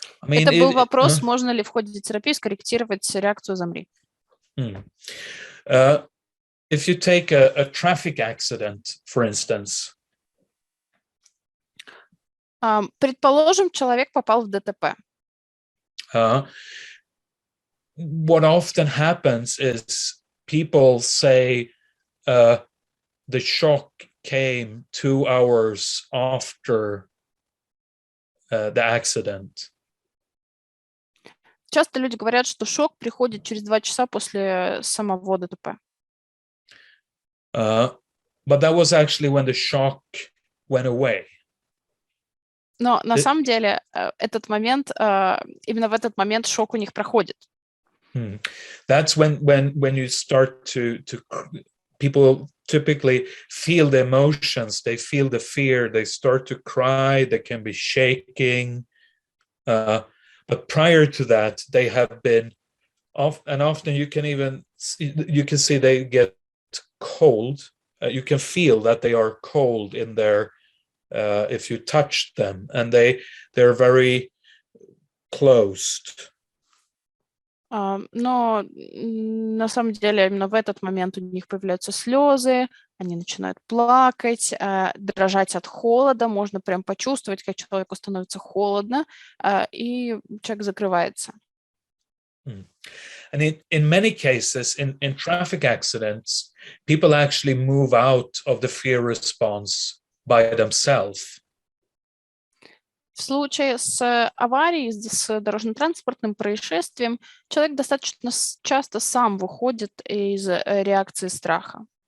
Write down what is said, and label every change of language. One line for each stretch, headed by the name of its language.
Russian: это был вопрос, можно ли в ходе терапии скорректировать реакцию «замри».
English: If you take a traffic accident, for instance.
Russian: Предположим, человек попал в ДТП.
English: What often happens is people say the shock came 2 hours after the accident.
Russian: Часто люди говорят, что шок приходит через 2 часа после самого ДТП.
English: But that was actually when the shock went away.
Russian: Но на самом деле этот момент, именно в этот момент шок у них проходит.
English: That's when you start to people typically feel the emotions, they feel the fear, they start to cry, they can be shaking. But prior to that, they have been often you can see they get cold. You can feel that they are cold in their if you touch them, and they're very closed.
Russian: Но на самом деле именно в этот момент у них появляются слезы, они начинают плакать, дрожать от холода, можно прям почувствовать, как человеку становится холодно, и человек закрывается.
English: And in many cases, in traffic accidents, people actually move out of the fear response by themselves.
Russian: В случае с аварией, с дорожно-транспортным происшествием, человек достаточно часто сам выходит из реакции страха.